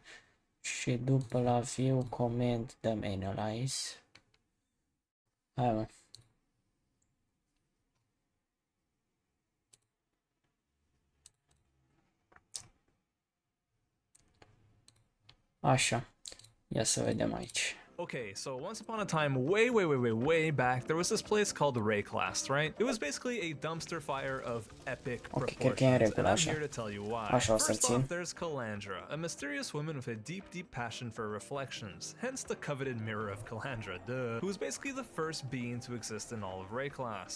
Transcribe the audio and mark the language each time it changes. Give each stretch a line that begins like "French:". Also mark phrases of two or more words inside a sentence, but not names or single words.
Romanian: Și după la
English: view comment
Romanian: dăm analyze. Hai mă. Așa. Ia să vedem aici.
English: Okay, so once upon a time, way back, there was this place called the Rayclast, right? It was basically a dumpster fire of epic proportions, and I'm here to tell you why. First off, there's Calandra, a mysterious woman with a deep passion for reflections, hence the coveted mirror of Calandra, who was basically the first being to exist in all of Rayclast.